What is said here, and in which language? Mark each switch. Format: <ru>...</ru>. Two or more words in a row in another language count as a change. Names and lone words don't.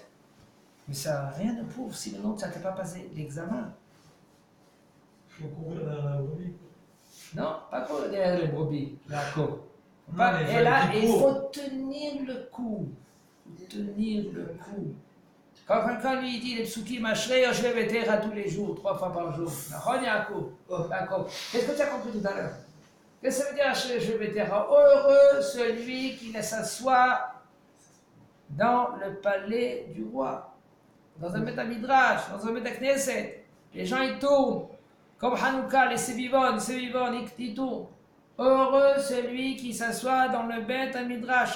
<fr>Mais ça, rien ne prouve si maintenant tu n'as pas passé l'examen. Il faut courir derrière la brebis. Non, pas courir derrière les brebis, d'accord. Mais et là, il faut tenir le coup. Tenir le coup. Quand quelqu'un lui dit les psukim</fr> <he>אשרי יושבי ביתך</he> <fr>tous les jours, 3 fois par jour, d'accord. Qu'est-ce que tu as compris tout à l'heure? Qu'est-ce que ça veut dire</fr> <he>אשרי יושבי ביתך?</he> <fr>Heureux celui qui s'assoit dans le palais du roi, dans un</fr> <he>בית מדרש,</he> <fr>dans un</fr> <he>בית כנסת.</he> <fr>Les gens ils tournent, comme Hanouka, les Sevivon, ils tournent. Heureux celui qui s'assoit dans le</fr> <he>בית מדרש.</he>